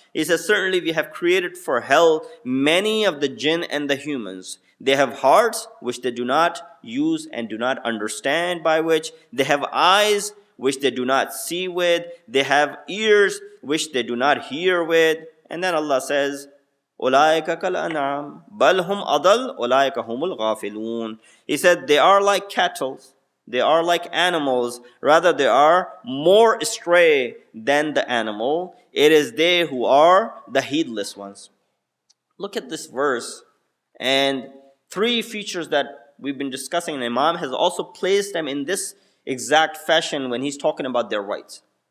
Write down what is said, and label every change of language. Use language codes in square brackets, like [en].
[en] He says, certainly we have created for hell many of the jinn and the humans. They have hearts which they do not use and do not understand by which. They have eyes which they do not see with. They have ears which they do not hear with. And then Allah says, [ar] أُولَٰئِكَ كَالْأَنْعَامِ بَلْ هُمْ أَضَلُّ أُولَٰئِكَ هُمُ الْغَافِلُونَ. [en] He said, they are like cattle. They are like animals. Rather, they are more astray than the animal. It is they who are the heedless ones. Look at this verse. And three features that we've been discussing, and Imam has also placed them in this exact fashion when he's talking about their rights.